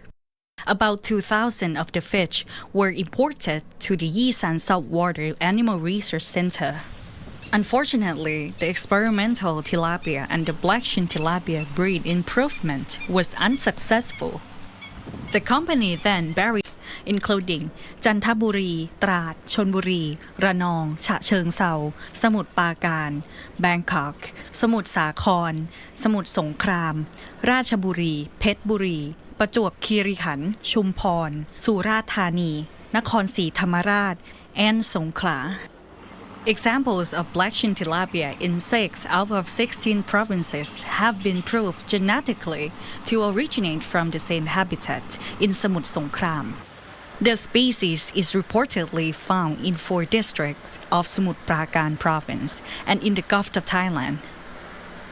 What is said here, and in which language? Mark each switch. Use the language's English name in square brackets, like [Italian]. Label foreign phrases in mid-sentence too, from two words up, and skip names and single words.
[English] About 2,000 of the fish were imported to the Yisan Saltwater Animal Research Center. Unfortunately, the experimental tilapia and the Blackchin tilapia breed improvement was unsuccessful. The company then buried, including Chanthaburi, Trat, Chonburi, Ranong, Cha Cheung Sao, Samut Prakan, Bangkok, Samut Sakhon, Samut Songkhram, Ratchaburi, Phetburi, ประจวบคีรีขันธ์ชุมพรสุราษฎร์ธานีนครศรีธรรมราช and Songkhla. Examples of Blackchin tilapia in 6 out of 16 provinces have been proved genetically to originate from the same habitat in Samut Songkhram. The species is reportedly found in 4 districts of Samut Prakan province and in the Gulf of Thailand.